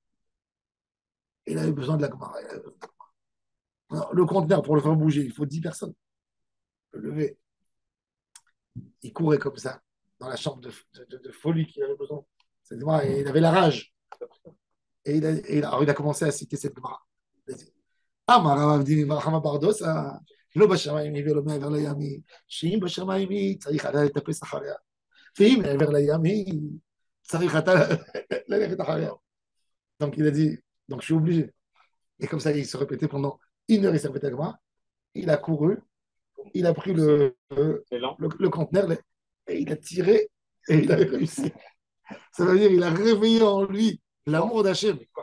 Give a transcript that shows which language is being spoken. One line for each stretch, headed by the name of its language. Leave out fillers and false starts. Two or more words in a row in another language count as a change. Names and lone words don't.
French: Il avait besoin de la Gemara. Alors, le conteneur, pour le faire bouger, il faut 10 personnes. Le lever. Il courait comme ça, dans la chambre de folie qu'il avait besoin. Et il avait la rage. Alors il a commencé à citer cette Gemara.
Hebrew: אמר רב אבדימי בר חמא בר דוסה, לא בשמיים היא ולא מעבר לים היא, שאם בשמיים היא צריך אתה לטפס אחריה, ואם מעבר לים היא צריך אתה ללכת אחריה.
French: Donc il a dit, donc je suis obligé. Et comme ça, il se répétait pendant 1 heure, il s'est répété la Gemara. Il a couru, il a pris le conteneur et il a tiré et il a réussi. Ça veut dire qu'il a réveillé en lui l'amour d'Hachem.